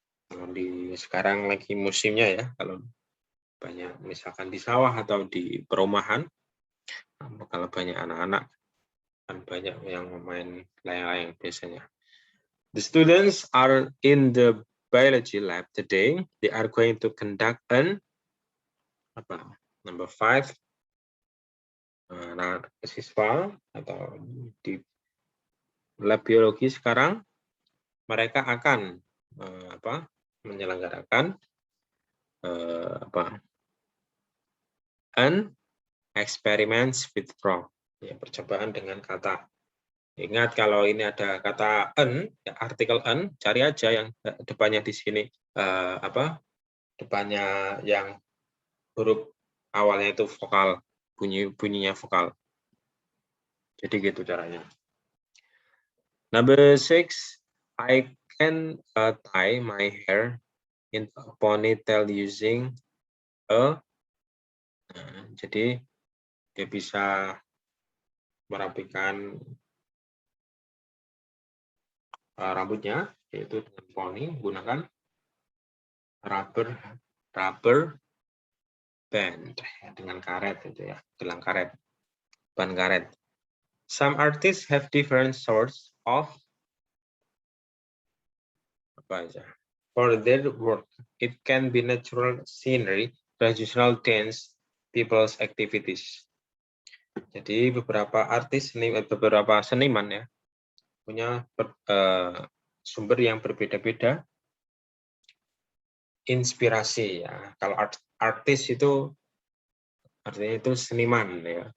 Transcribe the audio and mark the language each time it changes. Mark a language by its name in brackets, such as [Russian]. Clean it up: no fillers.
[Indonesian] Kalau sekarang lagi musimnya, ya, kalau banyak misalkan di sawah atau di perumahan, kalau banyak anak-anak kan banyak yang main layang-layang biasanya. [English] The students are in the biology lab today. They are going to conduct an [Indonesian] apa? [English] Number 5. [Indonesian] Nah, siswa atau di lab biologi sekarang mereka akan menyelenggarakan [English] an experiments with frog, [Indonesian] ya, percobaan dengan kata. Ingat kalau ini ada kata an, ya, artikel an, cari aja yang depannya di sini depannya yang huruf awalnya itu vokal, bunyinya vokal. Jadi gitu caranya. [English] Number 6, I can tie my hair in a ponytail using a. [Indonesian] Nah, jadi dia bisa merapikan rambutnya, yaitu dengan poni, menggunakan rubber band, dengan karet itu ya, gelang karet, ban karet. [English] Some artists have different sorts of [Indonesian] apa aja. [English] For their work, it can be natural scenery, traditional dance, people's activities. [Indonesian] Jadi beberapa seniman ya punya sumber yang berbeda-beda, inspirasi ya. Kalau artis itu artinya itu seniman ya.